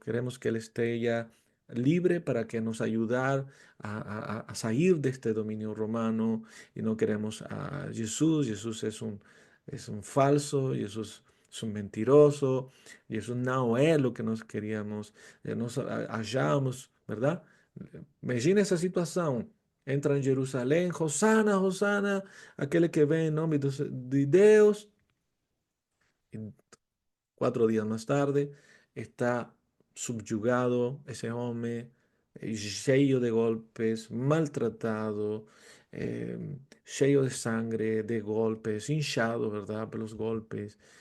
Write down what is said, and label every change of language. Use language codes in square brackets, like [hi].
[es] Queremos que él esté ya libre para que nos ayudar a salir de este dominio romano y no queremos a Jesús. Jesús es un falso, Jesús es un mentiroso, Jesús no es lo que nos queríamos, nos hallamos, ¿verdad? [pt] Imagina essa situação. Entra em Jerusalém, Hosana, Hosana, aquele que vem em nome de Deus. [es] Y 4 días más tarde está subyugado ese hombre, lleno de golpes, maltratado, lleno de sangre, de golpes, hinchado, ¿verdad? Por los golpes.